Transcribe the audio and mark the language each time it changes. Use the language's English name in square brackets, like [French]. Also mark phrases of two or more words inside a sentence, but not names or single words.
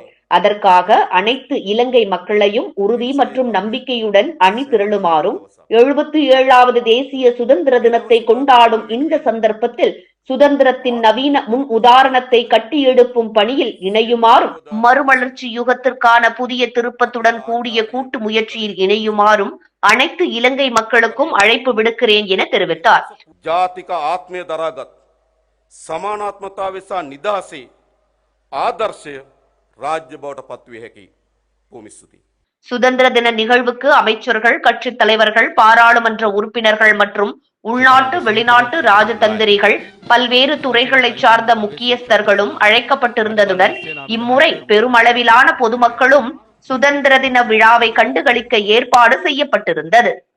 [Tamil] அதற்காக அனைத்து இலங்கை மக்களையும் உறுதி மற்றும் நம்பிக்கையுடன் அணி திரளுமாறும் 77வது தேசிய சுதந்திர தினத்தை கொண்டாடும் இந்த சந்தர்ப்பத்தில் சுதந்திரத்தின் நவீன முன் உதாரணத்தை கட்டியெழுப்பும் பணியில் இணையுமாறும், மறுமலர்ச்சி யுகத்திற்கான புதிய திருப்பத்துடன் கூடிய கூட்டு முயற்சியில் இணையுமாறும் அனைத்து இலங்கை மக்களுக்கும் அழைப்பு விடுக்கிறேன் என தெரிவித்தார். [Sinhala] ජාතික ආත්මය දරාගත් සමානාත්මතාවය සහ නිදහසේ ආදර්ශය රාජ්‍ය බවට පත්විය හැකි භූමි ස්තුතියි. [Tamil] சுதந்திர தின நிகழ்வுக்கு அமைச்சர்கள், கட்சித் தலைவர்கள், பாராளுமன்ற உறுப்பினர்கள் மற்றும் உள்நாட்டு வெளிநாட்டு ராஜதந்திரிகள், பல்வேறு துறைகளைச் சார்ந்த முக்கியஸ்தர்களும் அழைக்கப்பட்டிருந்ததுடன் இம்முறை பெருமளவிலான பொதுமக்களும் சுதந்திர தின விழாவை கண்டுகளிக்க ஏற்பாடு செய்யப்பட்டிருந்தது.